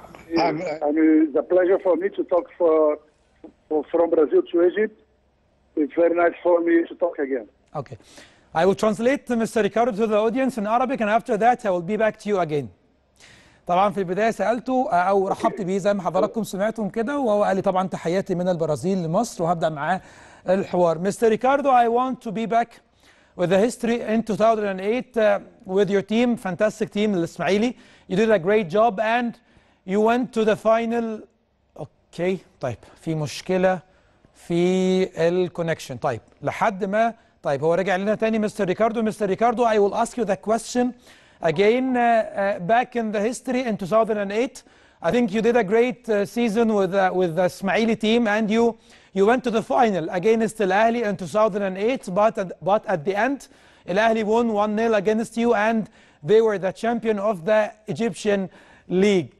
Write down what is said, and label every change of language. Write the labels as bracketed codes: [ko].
[en] It's a pleasure for me to talk from Brazil to Egypt. It's very nice for me to talk again. Okay. I will translate Mr. Ricardo to the audience in Arabic and after that I will be back to you again. [ar] طبعا في البداية سألته أو رحبت بيه زي ما حضراتكم سمعتم كده، وهو قال لي طبعا تحياتي من البرازيل لمصر، وهبدأ معاه الحوار. [en] Mr. Ricardo, I want to be back with the history in 2008 with your team, fantastic team الاسماعيلي. You did a great job and you went to the final. [ar] اوكي طيب في مشكلة في الكونكشن. طيب لحد ما هو رجع لنا تاني مستر ريكاردو. Mr. [en] Ricardo, I will ask you the question again. Back in the history in 2008, I think you did a great season with the Ismaili team, and you went to the final against Al-Ahli in 2008, but at the end, Al-Ahli won 1-0 against you, and they were the champion of the Egyptian league.